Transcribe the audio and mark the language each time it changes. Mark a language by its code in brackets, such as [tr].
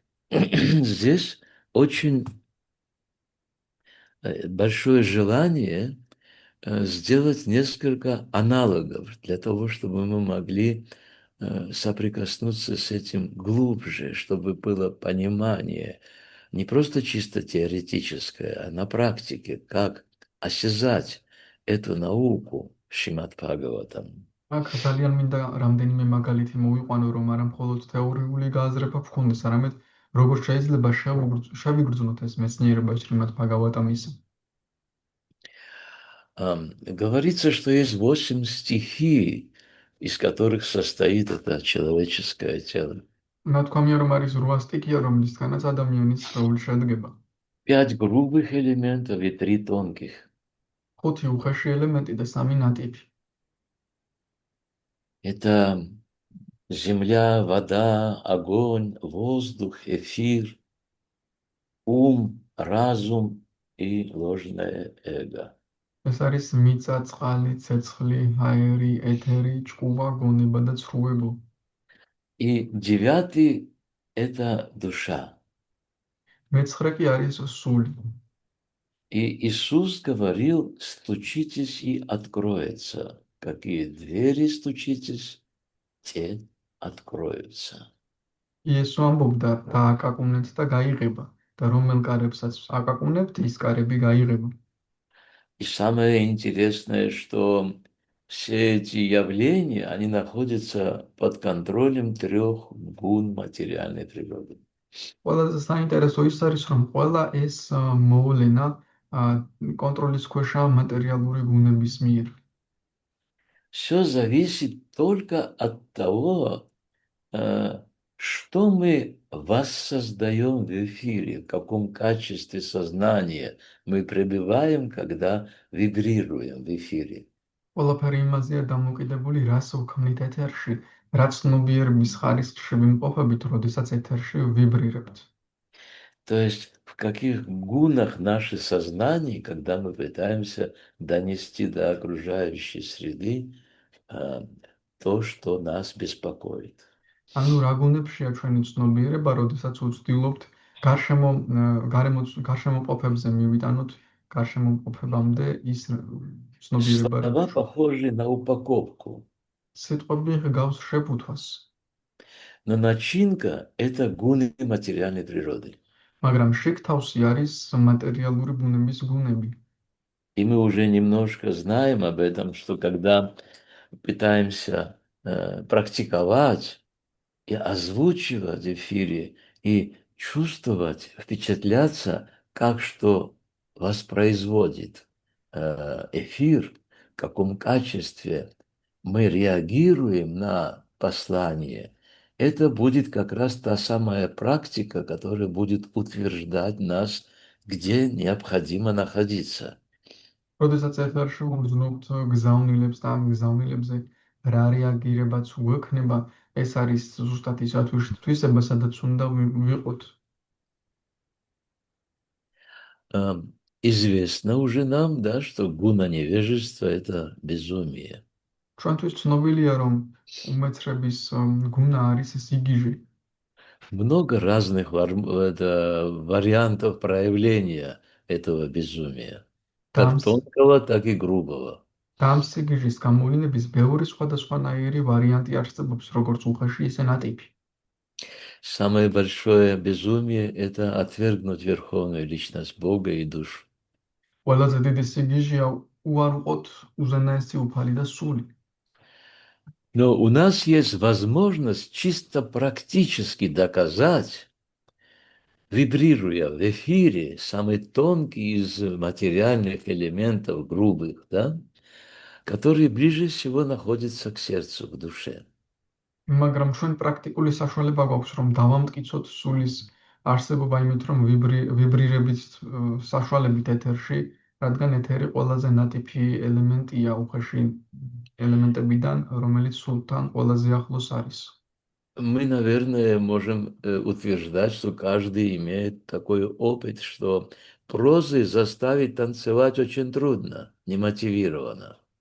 [ru] Здесь очень большое желание сделать несколько аналогов для того, чтобы мы могли соприкоснуться с этим глубже, чтобы было понимание не просто чисто теоретическое, а на практике, как осязать эту науку Шримад Бхагаватам. [ka] აქ ძალიან მინდა რამდენიმე მაგალითი მოვიყვანო, რომ არა მხოლოდ თეორიული გააზრება გქონდეს, არამედ როგორც შეიძლება შევიგრძნოთ ეს მეცნიერება შრიმად ბჰაგავატამის. [ru] Говорится, что есть 8 стихий, из которых состоит это человеческое тело. [ka] ნათქვამია, რომ არის 8 სტიქია, რომლისგანაც ადამიანის სხეული შედგება. [ru] 5 грубых элементов и 3 тонких. [ka] 5 უხეში ელემენტი და 3 ნატიფი. [ru] Это земля, вода, огонь, воздух, эфир, ум, разум и ложное эго. [ka] ეს არის მიწა, წყალი, ცეცხლი, აერი, ეთერი, ჭკუა, გონება და ცრუებო. [ru] И 9 – это душа. [ka] მე-9 კი არის სული. [ru] И Иисус говорил: стучитесь и откроется. Какие двери стучитесь, те откроются. [ka] იესო ამბობდა დააკაკუნეთ და გაიღება და რომელ კარებსაც აკაკუნებთ, ის კარები გაიღება. [ru] И самое интересное, что все эти явления, они находятся под контролем 3 гун материальной природы. [ka] ყველაზე საინტერესო ის არის, რომ ყველა ეს მოვლენა კონტროლის ქვეშაა მატერიალური გუნების მიერ. [ru] Все зависит только от того, что мы воссоздаем в эфире, в каком качестве сознания мы пребываем, когда вибрируем в эфире. [ka] ყველაფერი იმაზეა დამოკიდებული, რას ვქმნით ეთერში, რა ცნობიერების ხარისხში ვიმყოფებით, როდესაც ეთერში ვიბრირებთ. [ru] То есть в каких гунах наше сознание, когда мы пытаемся донести до окружающей среды то, что нас беспокоит. [ka] ანუ რა გუნებშია ჩვენი ცნობიერება, როდესაც ვცდილობთ გარშემოყოფებზე მივიტანოთ გარშემოყოფებამდე ის ცნობიერება. [ru] Слова похожи на упаковку. [ka] სიტყვები გავს შეფუთვას. [ru] Но начинка – это гуны материальной природы. [ka] მაგრამ შიგთავსი არის მატერიალური ბუნების გუნები. [ru] И мы уже немножко знаем об этом, что когда пытаемся практиковать и озвучивать в эфире, и чувствовать, впечатляться, как что воспроизводит эфир, в каком качестве мы реагируем на послание, это будет как раз та самая практика, которая будет утверждать нас, где необходимо находиться. [ka] როდესაც ეთერში ვგრძნობთ გზავნილებს და ამ გზავნილებზე რა რეაგირებაც უექნება, ეს არის ზუსტად ის თვისება, სადაც უნდა ვიყოთ. [ru] Известно уже нам, да, что гуна невежества– это безумие. [ka] ჩვენთვის ცნობილია, რომ უმეცრების გუნა არის სიგიჟე. [ru] Много разных вариантов проявления этого безумия, [ka] და [ru] как тонкого, так и грубого. [ka] ამ სიგიჟის გამოვლინების ბევრი სხვადასხვანაირი ვარიანტი არსებობს, როგორც უხეში, ისე ნატიფი. [ru] Самое большое безумие– это отвергнуть верховную личность Бога и душу. [ka] ყველაზე დიდი სიგიჟეა უარყოთ უზენაესი უფალი და სული. [ru] Но у нас есть возможность чисто практически доказать, вибрируя в эфире самый тонкий из материальных элементов, грубых, да, который ближе всего находится к сердцу, к душе. [ka] მაგრამ ჩვენ პრაქტიკული საშუალება გვაქვს, რომ დავამტკიცოთ სულის არსებობა იმით, რომ ვიბრირებით საშუალებით ეთერში, რადგან ეთერი ყველაზე ნატიფი ელემენტია უხეში ელემენტებიდან, რომელიც სულთან ყველაზე ახლოს არის. [ru] Мы, наверное, можем утверждать, что каждый имеет такой опыт, что прозой заставить танцевать очень трудно, немотивированно.